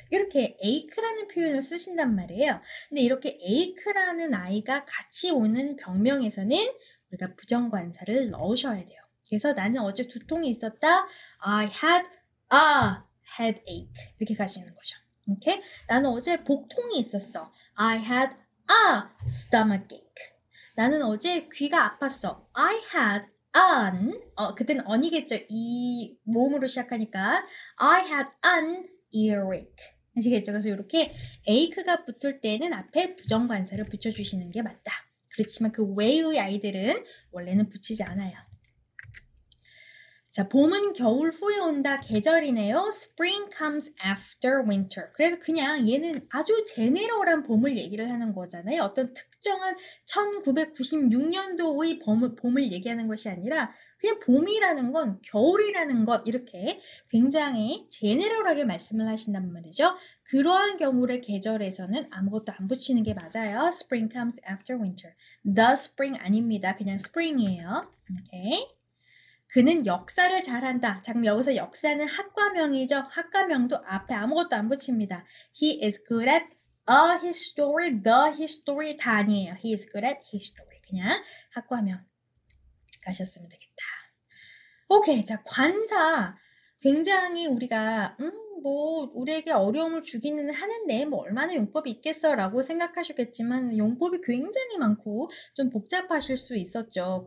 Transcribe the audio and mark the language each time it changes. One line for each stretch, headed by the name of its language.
Korean: 이렇게 ache라는 표현을 쓰신단 말이에요. 근데 이렇게 ache라는 아이가 같이 오는 병명에서는 우리가 부정관사를 넣으셔야 돼요. 그래서 나는 어제 두통이 있었다.
English: I had a headache.
Korean: 이렇게 가시는 거죠. 오케이? 나는 어제 복통이 있었어.
English: I had a stomachache.
Korean: 나는 어제 귀가 아팠어.
English: I had an,
Korean: 그때는 on이겠죠. 이 모음으로 시작하니까
English: I had an earache.
Korean: 아시겠죠? 그래서 이렇게 ache가 붙을 때는 앞에 부정관사를 붙여주시는 게 맞다. 그렇지만 그 외의 아이들은 원래는 붙이지 않아요. 자, 봄은 겨울 후에 온다. 계절이네요.
English: Spring comes after winter.
Korean: 그래서 그냥 얘는 아주 제네럴한 봄을 얘기를 하는 거잖아요. 어떤 특정한 1996년도의 봄을 얘기하는 것이 아니라 그냥 봄이라는 건 겨울이라는 것 이렇게 굉장히 제네럴하게 말씀을 하신단 말이죠. 그러한 경우의 계절에서는 아무것도 안 붙이는 게 맞아요.
English: Spring comes after winter. The spring
Korean: 아닙니다. 그냥 spring이에요. 오케이. 그는 역사를 잘한다. 자, 그럼 여기서 역사는 학과명이죠. 학과명도 앞에 아무것도 안 붙입니다.
English: He is good at a history, the history
Korean: 다 아니에요.
English: He is good at history.
Korean: 그냥 학과명 가셨으면 되겠다. 오케이. 자, 관사. 굉장히 우리가 뭐 우리에게 어려움을 주기는 하는데 뭐 얼마나 용법이 있겠어 라고 생각하셨겠지만 용법이 굉장히 많고 좀 복잡하실 수 있었죠.